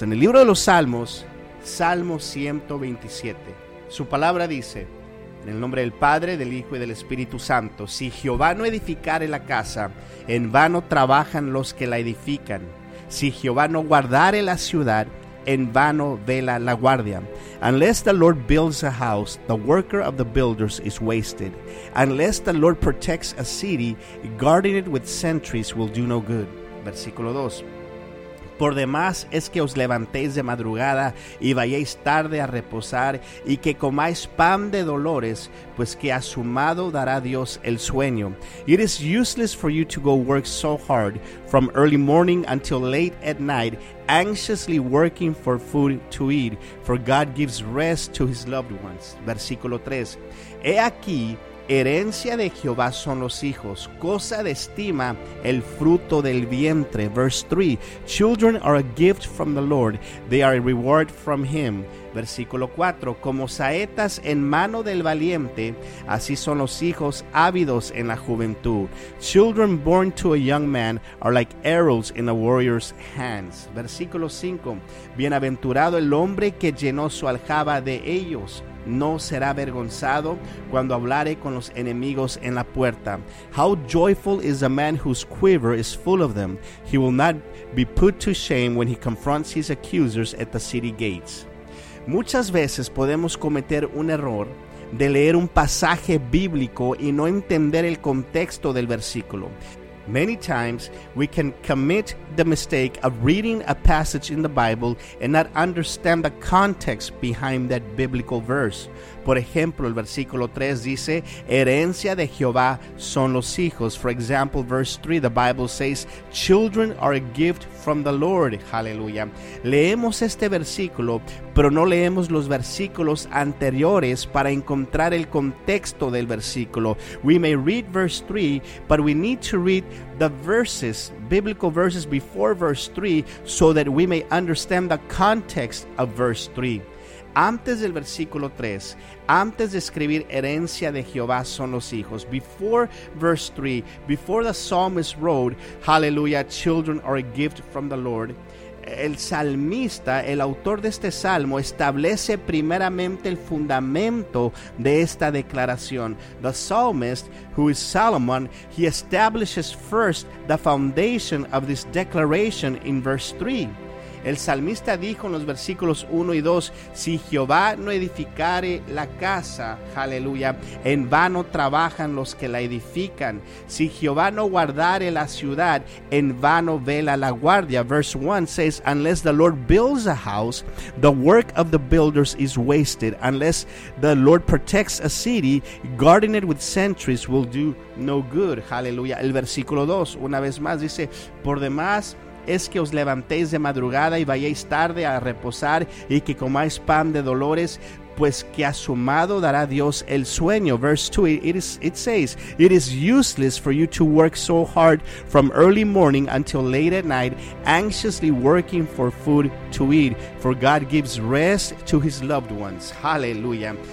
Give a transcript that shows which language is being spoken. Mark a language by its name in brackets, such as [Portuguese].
[Spanish] En el libro de los Salmos, Salmo 127, su palabra dice, en el nombre del Padre, del Hijo y del Espíritu Santo: si Jehová no edificare la casa, en vano trabajan los que la edifican. Si Jehová no guardare la ciudad, en vano vela la guardia. [English] Unless the Lord builds a house, the worker of the builders is wasted. Unless the Lord protects a city, guarding it with sentries will do no good. [Spanish] Versículo 2. Por demás es que os levantéis de madrugada y vayáis tarde a reposar, y que comáis pan de dolores, pues que a su mano dará Dios el sueño. [English] It is useless for you to go work so hard from early morning until late at night, anxiously working for food to eat, for God gives rest to his loved ones. [Spanish] Versículo 3. He aquí herencia de Jehová son los hijos, cosa de estima el fruto del vientre. [English] Verse 3, children are a gift from the Lord, they are a reward from him. [Spanish] Versículo 4, como saetas en mano del valiente, así son los hijos ávidos en la juventud. [English] Children born to a young man are like arrows in a warrior's hands. [Spanish] Versículo 5, bienaventurado el hombre que llenó su aljaba de ellos, no será avergonzado cuando hablare con los enemigos en la puerta. [English] How joyful is a man whose quiver is full of them. He will not be put to shame when he confronts his accusers at the city gates. [Spanish] Muchas veces podemos cometer un error de leer un pasaje bíblico y no entender el contexto del versículo. [English] Many times we can commit the mistake of reading a passage in the Bible and not understand the context behind that biblical verse. [Spanish] Por ejemplo, el versículo 3 dice, herencia de Jehová son los hijos. [English] For example, verse 3, the Bible says, children are a gift from the Lord. Hallelujah. [Spanish] Leemos este versículo, pero no leemos los versículos anteriores para encontrar el contexto del versículo. [English] We may read verse 3, but we need to read the verses, biblical verses before verse 3, so that we may understand the context of verse 3. [Spanish] Antes del versículo 3, antes de escribir herencia de Jehová son los hijos, [English] before verse 3, before the psalmist wrote, hallelujah, children are a gift from the Lord, [Spanish] el salmista, el autor de este salmo, establece primeramente el fundamento de esta declaración. [English] The psalmist, who is Solomon, he establishes first the foundation of this declaration in verse 3. [Spanish] El salmista dijo en los versículos 1 y 2, si Jehová no edificare la casa, aleluya, en vano trabajan los que la edifican. Si Jehová no guardare la ciudad, en vano vela la guardia. [English] Verse 1 says, unless the Lord builds a house, the work of the builders is wasted. Unless the Lord protects a city, guarding it with sentries will do no good. [Spanish] Aleluya. El versículo 2, una vez más, dice, por demás, es que os levantéis de madrugada y vayáis tarde a reposar y que comáis pan de dolores, pues que a su amado dará Dios el sueño. [English] Verse 2, it says, it is useless for you to work so hard from early morning until late at night, anxiously working for food to eat, for God gives rest to his loved ones. Hallelujah.